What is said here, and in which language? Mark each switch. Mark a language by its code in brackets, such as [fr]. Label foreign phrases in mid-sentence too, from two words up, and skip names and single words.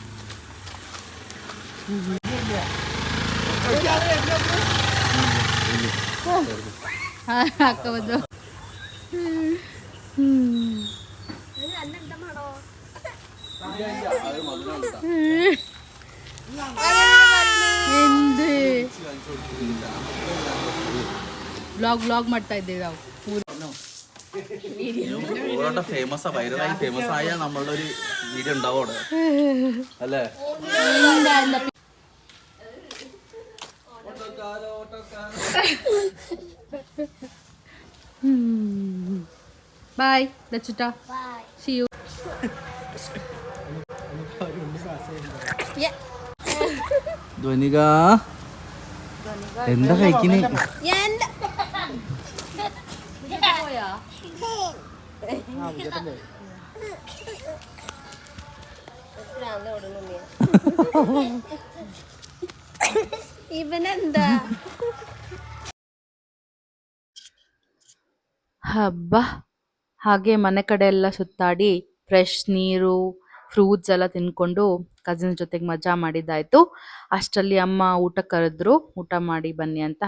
[kn] ಹಾಕೋದು. വ്ളോഗ് ಮಾಡ್ತಾ ಇದ್ದೇವೆ ನಾವು. [ml] ഫേമസ് വൈറലായി ഫേമസ് ആയ നമ്മളുടെ ഒരു വീഡിയോ ഉണ്ടാവും അവിടെ അല്ലേ? [kn] ಬಾಯ್ ದಚ್ಚುಟ. [en] See you. [ml] ധ്വനിക എന്താ കഴിക്കുന്നേ? ഇവനെന്താ? [kn] ಹಬ್ಬ. ಹಾಗೆ ಮನೆ ಕಡೆ ಎಲ್ಲ ಸುತ್ತಾಡಿ ಫ್ರೆಶ್ ನೀರು, ಫ್ರೂಟ್ಸ್ ಎಲ್ಲ ತಿನ್ಕೊಂಡು ಕಸಿನ್ಸ್ ಜೊತೆಗೆ ಮಜಾ ಮಾಡಿದ್ದಾಯ್ತು. ಅಷ್ಟರಲ್ಲಿ ಅಮ್ಮ ಊಟ ಕರೆದ್ರು, ಊಟ ಮಾಡಿ ಬನ್ನಿ ಅಂತ.